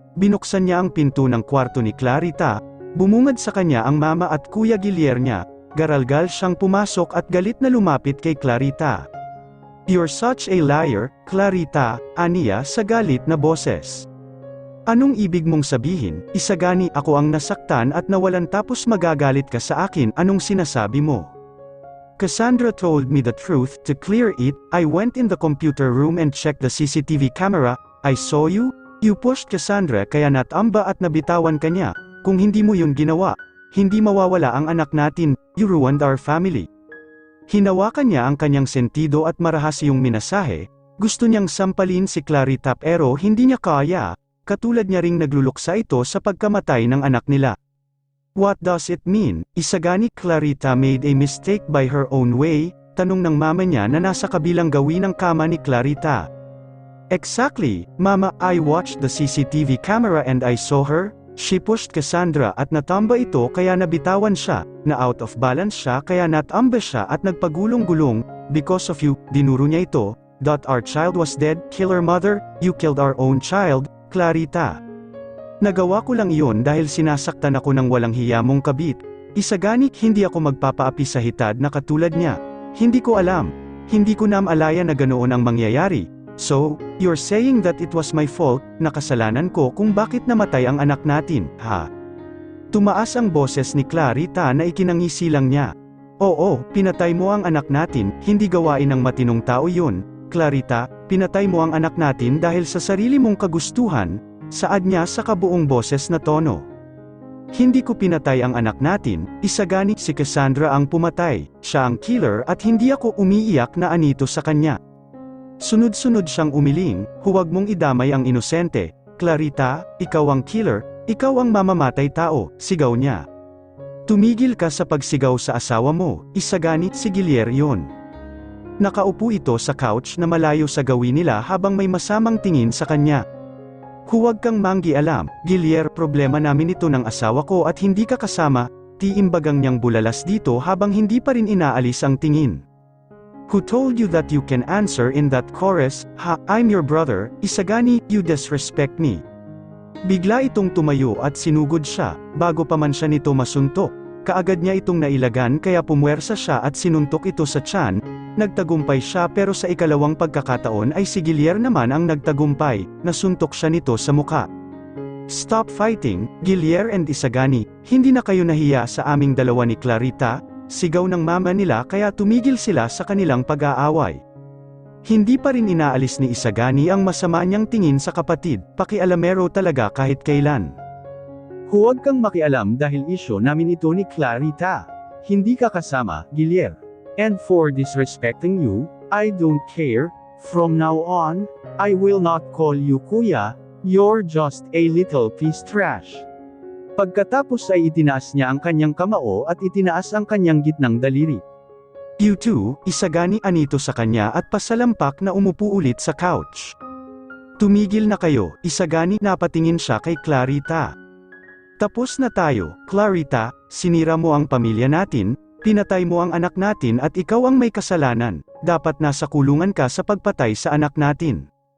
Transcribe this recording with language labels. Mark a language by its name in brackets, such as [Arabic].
[Filipino] Binuksan niya ang pinto ng kwarto ni Clarita, bumungad sa kanya ang mama at Kuya Guillier niya, garalgal siyang pumasok at galit na lumapit kay Clarita. [English] "You're such a liar, Clarita," aniya sa galit na boses. [Filipino] "Anong ibig mong sabihin? Isagani ako ang nasaktan at nawalan tapos magagalit ka sa akin, anong sinasabi mo?" [English] "Cassandra told me the truth, to clear it, I went in the computer room and checked the CCTV camera, I saw you pushed Cassandra [Filipino] kaya natamba at nabitawan ka niya, kung hindi mo yun ginawa, hindi mawawala ang anak natin, [English] you ruined our family." [Filipino] Hinawakan niya ang kanyang sentido at marahas yung minasahe, gusto niyang sampalin si Clarita pero hindi niya kaya, katulad niya ring nagluluksa ito sa pagkamatay ng anak nila. [English] "What does it mean? Isagani Clarita made a mistake by her own way?" [Filipino] tanong ng mama niya na nasa kabilang gawin ng kama ni Clarita. [English] "Exactly, Mama, I watched the CCTV camera and I saw her. She pushed Cassandra [Filipino] at natamba ito kaya nabitawan siya, na out of balance siya kaya natamba siya at nagpagulong-gulong, [English] because of you, [Filipino] dinuro niya ito, [English] our child was dead, killer mother, you killed our own child, Clarita. [Filipino] Nagawa ko lang iyon dahil sinasaktan ako ng walang hiya mong kabit. Isagani, hindi ako magpapaapi sa hitad na katulad niya. Hindi ko alam. Hindi ko namalaya na ganoon ang mangyayari. [English] So, you're saying that it was my fault, [Filipino] na kasalanan ko kung bakit namatay ang anak natin, ha?" Tumaas ang boses ni Clarita na ikinangisi lang niya. "Oo, pinatay mo ang anak natin, hindi gawain ng matinong tao yun, Clarita, pinatay mo ang anak natin dahil sa sarili mong kagustuhan," saad niya sa kabuong boses na tono. "Hindi ko pinatay ang anak natin, isagani si Cassandra ang pumatay, siya ang killer at hindi ako umiiyak na anito sa kanya." Sunod-sunod siyang umiling, "Huwag mong idamay ang inosente, Clarita, ikaw ang killer, ikaw ang mamamatay tao," sigaw niya. "Tumigil ka sa pagsigaw sa asawa mo," isagani si Guillier yun. Nakaupo ito sa couch na malayo sa gawin nila habang may masamang tingin sa kanya. "Huwag kang manggialam, Guillier, problema namin ito ng asawa ko at hindi ka kasama," tiimbagang niyang bulalas dito habang hindi pa rin inaalis ang tingin. [English] "Who told you that you can answer in that chorus, ha, I'm your brother, isagani, you disrespect me." [Filipino] Bigla itong tumayo at sinugod siya, bago pa man siya nito masuntok. Kaagad niya itong nailagan kaya pumwersa siya at sinuntok ito sa tiyan, nagtagumpay siya pero sa ikalawang pagkakataon ay si Guillier naman ang nagtagumpay, nasuntok siya nito sa muka. [English] "Stop fighting, Guillier and Isagani, [Filipino] hindi na kayo nahiya sa aming dalawa ni Clarita?" sigaw ng mama nila kaya tumigil sila sa kanilang pag-aaway. Hindi pa rin inaalis ni Isagani ang masama niyang tingin sa kapatid, pakialamero talaga kahit kailan. "Huwag kang makialam dahil isyo namin ito ni Clarita. Hindi ka kasama, Guillier. [English] And for disrespecting you, I don't care, from now on, I will not call you kuya, you're just a little piece trash." [Filipino] Pagkatapos ay itinaas niya ang kanyang kamao at itinaas ang kanyang gitnang daliri. [English] "You two," [Filipino] isagani anito sa kanya at pasalampak na umupo ulit sa couch. "Tumigil na kayo," isagani napatingin siya kay Clarita. "Tapos na tayo, Clarita, sinira mo ang pamilya natin, pinatay mo ang anak natin at ikaw ang may kasalanan, dapat nasa kulungan ka sa pagpatay sa anak natin."